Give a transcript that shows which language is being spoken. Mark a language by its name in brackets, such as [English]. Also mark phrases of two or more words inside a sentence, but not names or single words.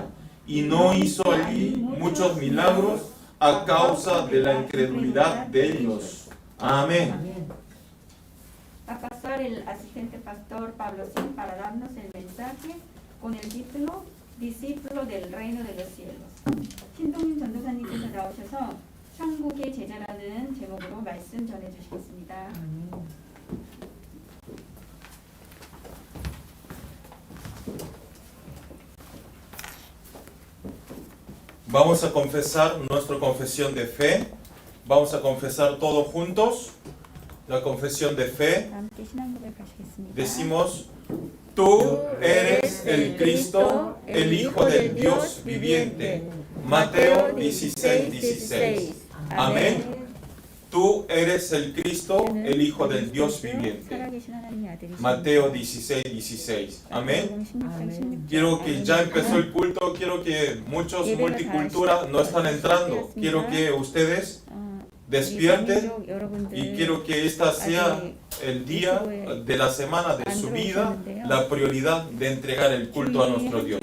[Spanish] Y no hizo allí muchos milagros a causa de la incredulidad de ellos. Amén. Va a pasar el asistente pastor Pablo Sin para darnos el mensaje con el título Discípulo del Reino de los Cielos. [Korean] 신동민 전도사님께서 나오셔서 천국의 제자라는 제목으로 말씀 전해주시겠습니다. [Spanish] Vamos a confesar nuestra confesión de fe. Vamos a confesar todos juntos la confesión de fe. [Korean] 함께 신앙 고백하시겠습니다. [Spanish] Decimos, tú eres el Cristo, el Hijo del Dios viviente. Mateo 16:16. Amén. Tú eres el Cristo, el Hijo del Dios viviente. [Korean] 살아계신 하나님의 아들이신 [Spanish] Mateo 16:16. Amén. [Korean] 마태복음 16장 [Spanish] Quiero que ya empezó el culto, quiero que muchos multicultura no están entrando. Quiero que ustedes despierten y quiero que esta sea el día de la semana de su vida, la prioridad de entregar el culto a nuestro Dios.